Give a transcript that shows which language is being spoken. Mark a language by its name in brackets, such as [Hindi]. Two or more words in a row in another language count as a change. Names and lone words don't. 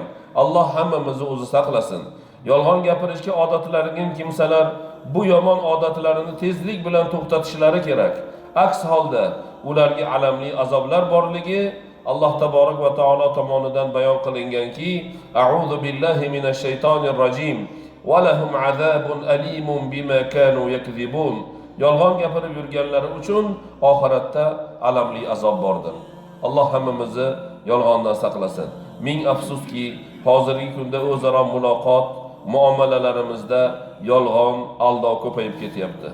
[Uzbek] Alloh hammamizni o'zi saqlasin. Yolg'on gapirishga odatlangan kimsalar bu yomon odatlarini tezlik bilan to'xtatishlari kerak. Aks holda ularga alamli azoblar borligi Alloh [Arabic] تبارك وتعالى [Uzbek] tomonidan bayon qilinganki, [Arabic] أعوذ بالله من الشيطان الرجيم. ولهم عذاب أليم بما كانوا يكذبون. [Uzbek] Yolg'on gapirib yurganlari uchun oxiratda alamli azob bordir. Alloh hammamizni yolg'ondan saqlasin. Ming afsuski, hozirgi kunda o'zaro muloqot, muomalalarimizda yolg'on, aldov ko'payib ketyapti.